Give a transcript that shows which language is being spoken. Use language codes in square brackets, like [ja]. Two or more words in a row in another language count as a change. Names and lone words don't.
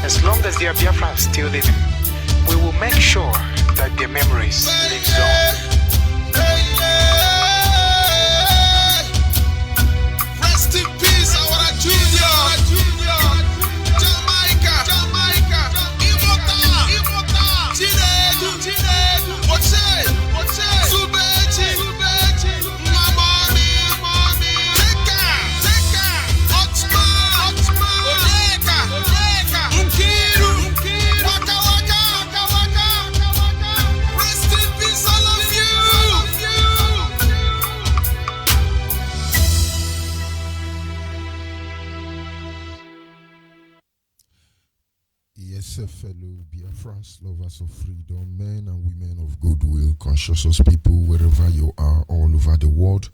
[en] As long as there are Biafrans still living, we will make sure that their memories live on. Rest in peace, our junior. Jamaica. Imota. Chinedu. What's it? Subechi. Mamami. Teka. Otsman. Oleka. Nkiru. Waka. Rest in peace, all of you. Yes, fellow Biafrans, lovers of freedom, men and women of goodwill, conscious people, wherever you are, all over the world.